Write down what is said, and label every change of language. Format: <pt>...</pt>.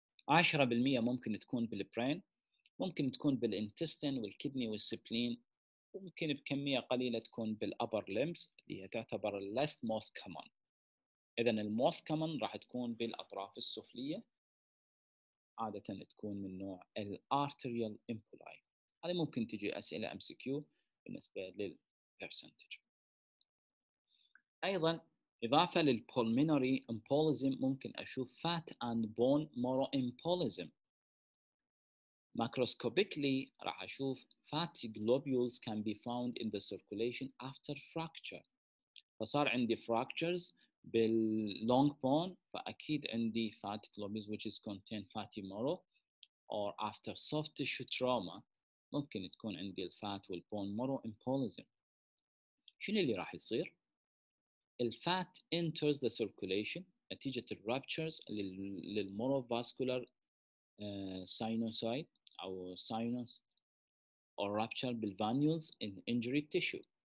<ar>10% ممكن تكون بالبرين، ممكن تكون بالintestine والكدني والسبلين، وممكن بكمية قليلة تكون بالupper limbs اللي هي تعتبر</ar> <en>less most common.</en> <ar>إذا الموست common راح تكون بالأطراف السفلية، عادة تكون من نوع الارتريال امبولاي. هذه ممكن تجي أسئلة MCQ بالنسبة للبرسنتج. أيضا إضافة للpulmonary embolism ممكن أشوف fat and bone marrow embolism.</ar> <en>Microscopically</en> <ar>راح أشوف</ar> <en>fat globules can be found in the circulation after fracture.</en> <ar>فصار عندي fractures باللونج بون، فأكيد عندي fatty globulus</ar> <en>which is contain fatty marrow or after soft tissue trauma</en> <ar>ممكن تكون عندي الفات والبون marrow embolism. شنو اللي راح يصير؟ الفات</ar> <en>enters the circulation</en> <ar>نتيجة الرابتشرز للموروفاسكولار ساينوسايد أو sinus or rupture بالفانيولز</ar> <en>in injury tissue.</en>